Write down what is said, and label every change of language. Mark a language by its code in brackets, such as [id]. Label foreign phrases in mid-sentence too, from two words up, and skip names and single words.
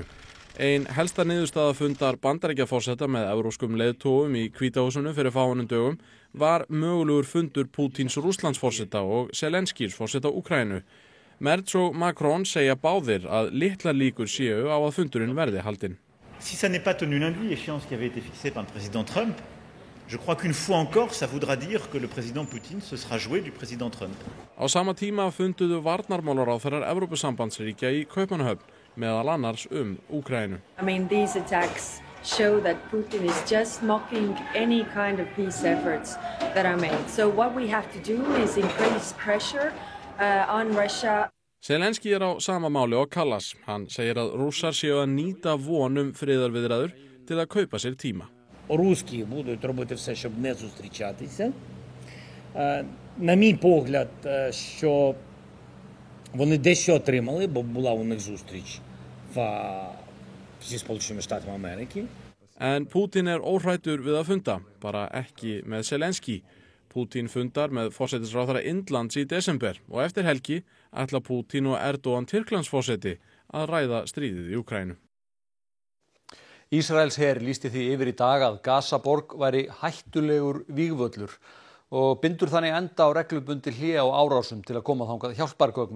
[is] Ein helsta niðurstaða fundar Bandaríkjaforseta með evrópskum leiðtogum í Hvíta húsinu fyrir fáeinum dögum var mögulegur fundur Pútíns Rússlandsforseta og Zelenskís forseta Úkraínu. Merz og Macron segja báðir að litlar líkur séu á að fundurinn verði haldinn. [fr] Si ça n'est pas tenu lundi, échéance qui avait été fixée par le président Trump, je crois qu'une fois encore, ça voudra dire que le président Poutine se sera joué du président Trump. [is] Á sama tíma funduðu varnarmálaráðherrar Evrópusambandsríkja í Kaupmannahöfn, meðal annars Úkraínu. [en] I mean, these attacks show that Putin is just mocking any kind of peace efforts that are made. So what we have to do is increase pressure on Russia. [is] Zelenský á sama máli og Kallas. Hann segir að Rússar séu að nýta von friðarviðræður til að kaupa sér tíma. [uk] Русські будуть робити все, щоб не зустрічатися. На мій погляд, що вони дещо отримали, бо була у них зустріч зі Сполученими Штатами Америки. [is] En Pútín óhræddur við að funda, bara ekki með Zelenský. Pútín fundar með forsætisráðherra Indlands í desember og eftir helgi ætla Pútín og Erdogan Tyrklandsforseti að ræða stríðið í Úkraínu. Ísraels her lýsti því yfir í dag að Gaza-borg væri hættulegur vígvöllur og bindur þannig enda á reglubundið hlé á árásum til að koma þangað hjálpargögnum.